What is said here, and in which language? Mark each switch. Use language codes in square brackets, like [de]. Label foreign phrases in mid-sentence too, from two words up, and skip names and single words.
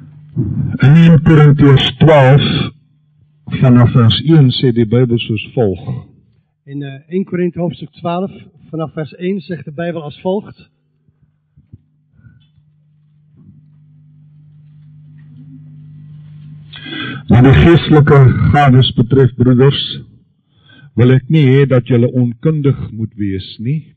[af] In 1 Korintiërs 12 vanaf vers 1 sê die Bybel soos volg. [nl] In 1 Korinthe hoofdstuk 12, vanaf vers 1 zegt de Bijbel als volgt. [af] Wat die geestelike gawes betref, broeders, wil ek nie hê dat julle onkundig moet wees nie.